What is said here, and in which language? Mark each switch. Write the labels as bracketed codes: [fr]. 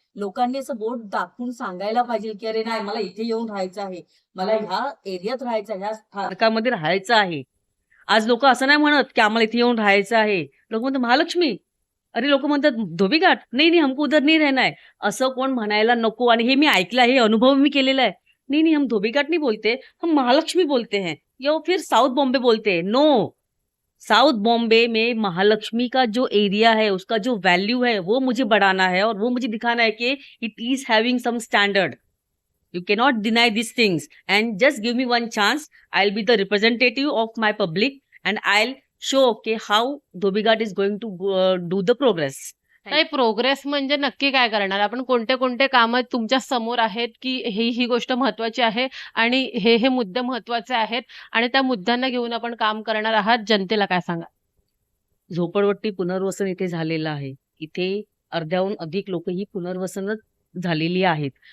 [mr] लोकांनी असं बोर्ड दाखवून सांगायला पाहिजे की अरे नाही, मला इथे येऊन राहायचं आहे, मला ह्या एरियात राहायचं, ह्या स्थानकामध्ये राहायचं आहे. आज लोक असं नाही म्हणत की आम्हाला इथे येऊन राहायचं आहे. लोक म्हणतात महालक्ष्मी, अरे लोक म्हणतात धोबीघाट, नाही नाही [hi] हमको उधर नहीं रहना है. [mr] असं कोण म्हणायला नको. आणि हे मी ऐकलं आहे, अनुभव मी केलेला आहे. [hi] नहीं नहीं, हम धोबीघाट नहीं बोलते, हम महालक्ष्मी बोलते हैं या फिर साउथ बॉम्बे बोलते हैं. नो, साउथ बॉम्बे में महालक्ष्मी का जो एरिया है, उसका जो वैल्यू है वो मुझे बढ़ाना है और वो मुझे दिखाना है कि [en] It is having some standard. You cannot deny these things and just give me one chance. I'll be the representative of my public and I'll show okay how Dhobighat is going to do the progress. [mr] नाही, progress म्हणजे नक्की काय करणार आपण, कोणते कोणते काम तुमच्या समोर आहेत की ही गोष्ट महत्वाची आहे आणि हे मुद्दे महत्वाचे आहेत आणि त्या मुद्द्यांना घेऊन आपण काम करणार आहात. जनतेला काय सांगा. झोपडपट्टी पुनर्वसन इथे झालेलं आहे. इथे अर्ध्याहून अधिक लोक ही पुनर्वसनच झालेली आहेत.